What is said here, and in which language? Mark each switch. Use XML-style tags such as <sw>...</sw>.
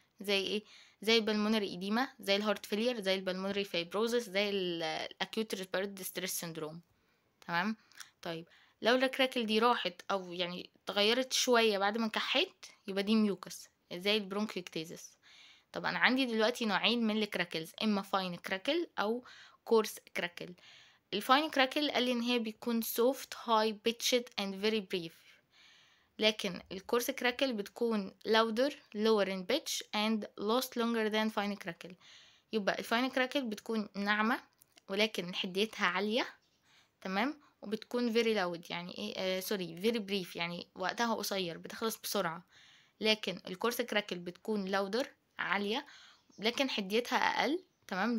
<ar>زي ايه؟ زي البلمونري ايديما، زي الهارت فيلير، زي البلمونري فايبروزس، زي الاكيوت ريسبيراتوري ديستريس سيندروم. تمام. طيب لو الكراكل دي راحت او يعني اتغيرت شويه بعد ما كحيت يبقى دي ميوكس، زي البرونكيوكتيزس. طب انا عندي دلوقتي نوعين من الكراكلز، اما فاين كراكل او كورس كراكل. الفاين كراكل قال لي ان هي بيكون</ar> <en>soft high pitched and very brief،</en> <ar>لكن الكورس كراكل بتكون</ar> <en>louder lower in pitch and last longer than fine crackle.</en> <ar>يبقى الفاين كراكل بتكون ناعمة ولكن حديتها عالية. تمام. وبتكون</ar> <en>very loud</en> <ar>يعني ايه سوري</ar> <en>very brief</en> <ar>يعني وقتها قصير بتخلص بسرعة. لكن الكورس كراكل بتكون louder عالية لكن حديتها اقل. تمام.</ar>